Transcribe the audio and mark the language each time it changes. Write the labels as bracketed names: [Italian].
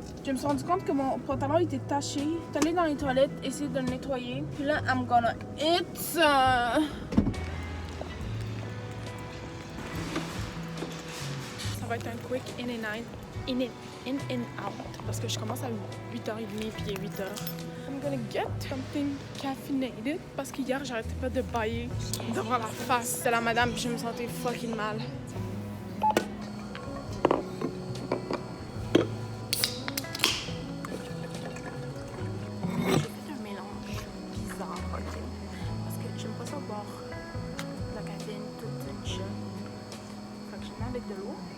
[French] Je me suis rendu compte que mon pantalon était taché. Je suis allée dans les toilettes, essayer de le nettoyer. Puis là, [English] I'm gonna eat. [French] Ça va être un [English] quick in and out. In and out. [French] Parce que je commence à 8h30 puis il est 8h. [English] I'm gonna get something caffeinated. [French] Parce qu'hier, j'arrêtais pas de bailler devant la face de la madame puis je me sentais fucking mal. J'ai fait un mélange bizarre, ok? Parce que j'aime pas ça boire de la caféine toute une shot. Fait que je mets avec de l'eau.